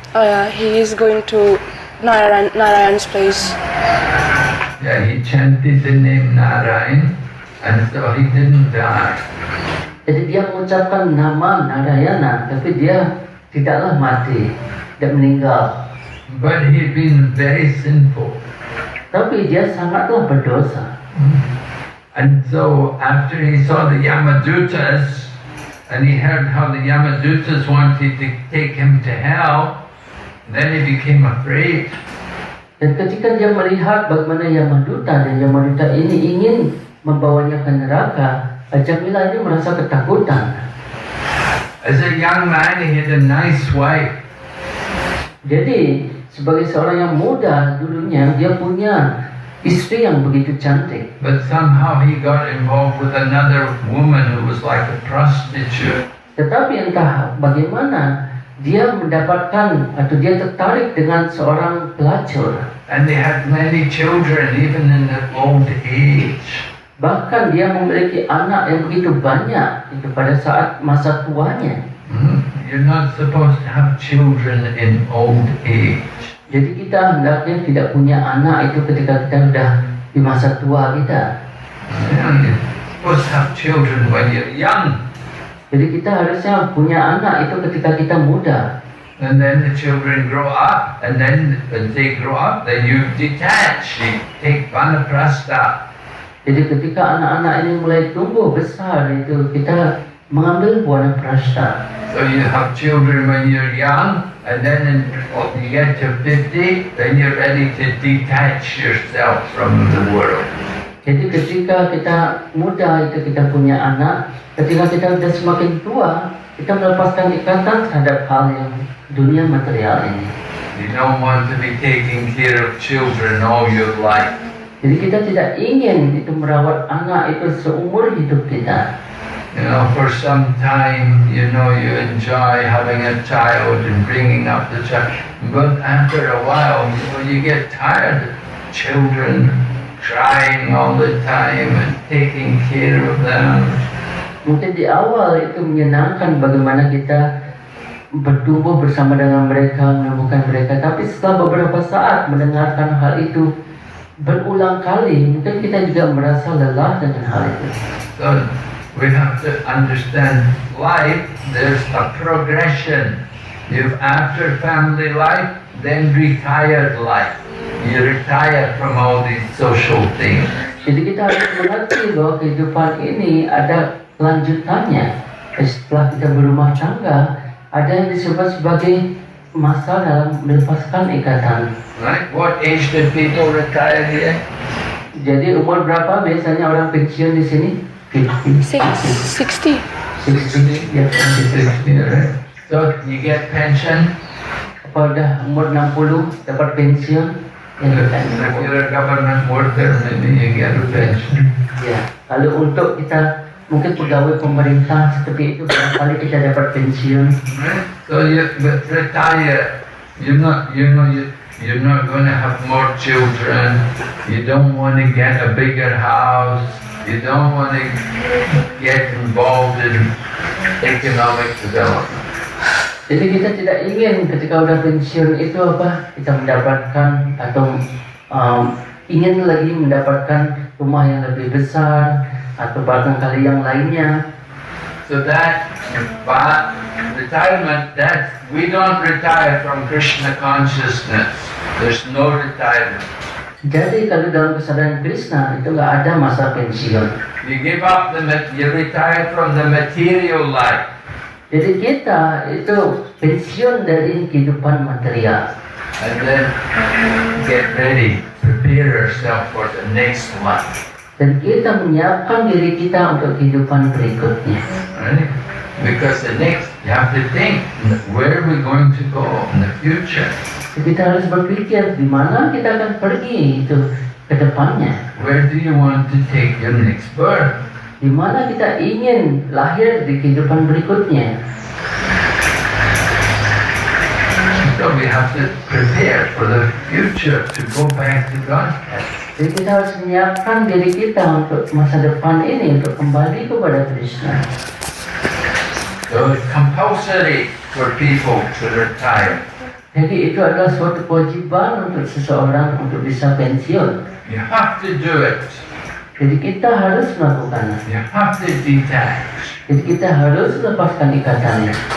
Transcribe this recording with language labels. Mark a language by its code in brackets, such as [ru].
[en] Oh yeah, he is going to Narayan's place. Yeah, he chanted the name Narayan, and so he didn't die. [id] Jadi dia mengucapkan nama Narayana, tapi dia tidaklah mati, tidak meninggal. [en] But he'd been very sinful. [id] Tapi dia sangatlah berdosa. [en] And so after he saw the Yamadutas, and he heard how the Yamadutas wanted to take him to hell, then he became afraid. [id] Dan ketika dia melihat bagaimana Yamaduta dan Yamaduta ini ingin membawanya ke neraka, Ajamila ini merasa ketakutan. [en] As a young man, he had a nice wife. [id] Jadi sebagai seorang yang muda dulunya dia punya istri yang begitu cantik. [en] But somehow he got involved with another woman who was like a prostitute. [id] Tetapi entah bagaimana dia mendapatkan atau dia tertarik dengan seorang pelacur. [en] And they had many children even in their old age. [id] Bahkan dia memiliki anak yang begitu banyak itu pada saat masa tuanya. [en] You're not supposed to have children in old age. [id] Jadi kita hendaknya tidak punya anak itu ketika kita sudah di masa tua kita. [en] You're supposed to have children when you're young. [id] Jadi kita harusnya punya anak itu ketika kita muda. [en] And then the children grow up, and then when they grow up, then you detach, you take vanaprastha. [id] Jadi ketika anak-anak ini mulai tumbuh besar itu kita mengambil vanaprastha. [en] So you have children when you're young, and then when you get to 50, then you're ready to detach yourself from the world. [id] Jadi ketika kita muda itu kita punya anak, ketika kita sudah semakin tua, kita melepaskan ikatan terhadap hal yang dunia material ini. [en] You don't want to be taking care of children all your life. [id] Jadi kita tidak ingin itu merawat anak itu seumur hidup kita. [en] You know, for some time, you know, you enjoy having a child and bringing up the child. But after a while, you know, you get tired of children crying all the time and taking care of them. [id] Mungkin di awal itu menyenangkan bagaimana kita bertumbuh bersama dengan mereka, menemukan mereka. Tapi setelah beberapa saat mendengarkan hal itu berulang kali, mungkin kita juga merasa lelah dengan hal itu. [en] So we have to understand life, there's a progression. You've after family life, then retired life. You retire from all these social things. [id] Jadi kita harus mengerti bahwa kehidupan ini ada kelanjutannya. Setelah kita berumah tangga, ada yang disebut sebagai masa dalam melepaskan ikatan. [en] Right? What age do people retire here? [id] Jadi umur berapa biasanya orang pensiun di sini? [en] 60. [id] 60. Ya, [en] 60, right? So you get pension. [id] Apa udah umur 60 dapat pensiun? Ya, [en] If you're a government worker, maybe you get a pension. [id] ya. Lalu untuk kita mungkin pegawai pemerintah seperti itu barangkali kita dapat pensiun. [en] Right? So you retire. You're not going to have more children. You don't want to get a bigger house. You don't want to get involved in economic development. [id] Jadi kita tidak ingin ketika udah pensiun itu apa kita mendapatkan atau ingin lagi mendapatkan rumah yang lebih besar atau barangkali yang lainnya. [en] So that retirement, that we don't retire from Krishna consciousness. There's no retirement. [id] Jadi kalau dalam kesadaran Krishna itu nggak ada masa pensiun. [en] You give up you retire from the material life. [id] Jadi kita itu pensiun dari kehidupan material. [en] And then get ready, prepare yourself for the next one. [id] Dan kita menyiapkan diri kita untuk kehidupan berikutnya. [en] Right? Because the next You have to think, where are we going to go in the future? [id] Kita harus berpikir di mana kita akan pergi itu ke depannya. [en] Where do you want to take your next birth? [id] Di mana kita ingin lahir di kehidupan berikutnya. [en] So we have to prepare for the future to go back to Godhead. [id] Jadi kita harus menyiapkan diri kita untuk masa depan ini, untuk kembali kepada Krishna. [en] So it's compulsory for people to retire. [id] Jadi itu adalah suatu kewajiban untuk seseorang untuk bisa pensiun. [en] You have to do it. [id] Jadi kita harus melakukannya. [en] You have to detach. [id] Jadi kita harus lepaskan ikatannya.